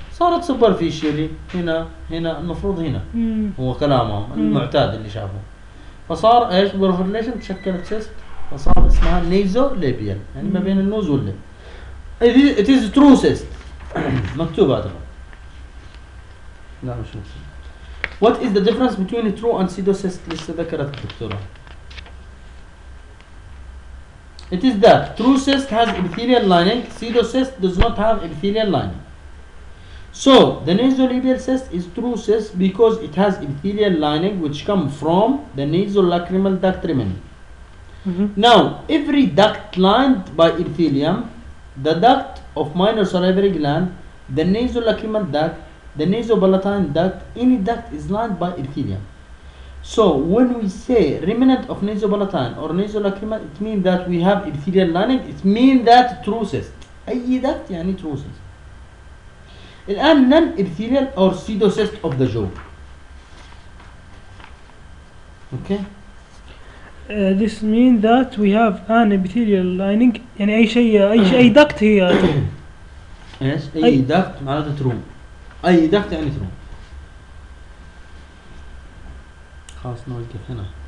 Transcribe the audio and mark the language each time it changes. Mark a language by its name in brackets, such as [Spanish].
[Arabic] صارت سوبر فيشيلي هنا هنا المفروض هنا هو كلامه المعتاد اللي شافه فصار ايش بروفيليشن تشكلت سيست فصار اسمها نيزو ليبيال يعني ما بين النوز واللب [English] it is true cyst [Arabic] مكتوب هذا لا مش [English] What is the difference between a true and pseudo cyst? [Arabic] لسه ذكرت الدكتورة. [English] It is that true cyst has epithelial lining, pseudo cyst does not have epithelial lining. So the nasolabial cyst is true cyst because it has epithelial lining which come from the nasolacrimal duct remnant. Now every duct lined by epithelium, the duct of minor salivary gland, the nasolacrimal duct. The nasopalatine duct, any duct is lined by epithelium. So when we say remnant of nasopalatine or nasolacrimal, it means that we have epithelial lining. It means that true cyst. أي duct يعني true cyst. الآن non-epithelial or pseudo cyst of the jaw. Okay. This means that we have an epithelial lining. [Arabic] يعني أي شيء أي duct هي. [English] Yes. [Arabic] أي duct معناته true. اي دكت يعني ترو خلاص نوقف هنا